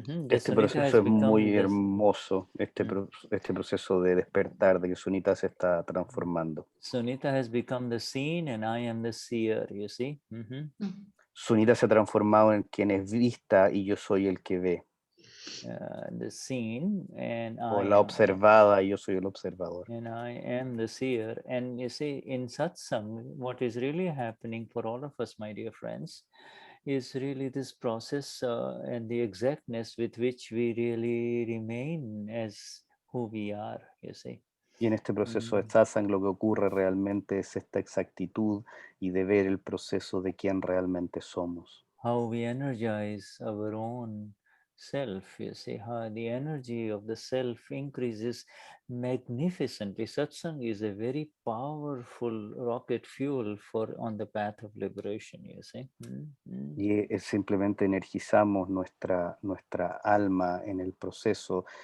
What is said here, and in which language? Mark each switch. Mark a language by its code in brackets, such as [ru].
[es] Este proceso es muy hermoso, este proceso de despertar, de que Sunita se está transformando. [en] Sunita has become the seen and I am the seer, you see. [es] Sunita se ha transformado en quien es vista y yo soy el que ve. [en] The seen and [es] o la observada y yo soy el observador. [en] And I am the seer. And you see, in Satsang, what is really happening for all of us, my dear friends, is really this process and the exactness with which we really remain as who we are, you see. [es] Y en este proceso de satsang lo que ocurre realmente es esta exactitud y de ver el proceso de quién realmente somos. [en] How we energize our own self, you see, how the energy of the self increases magnificently. Satsang is a very powerful rocket fuel for on the path of liberation, you see. [es] Y simplemente energizamos nuestra alma en el proceso.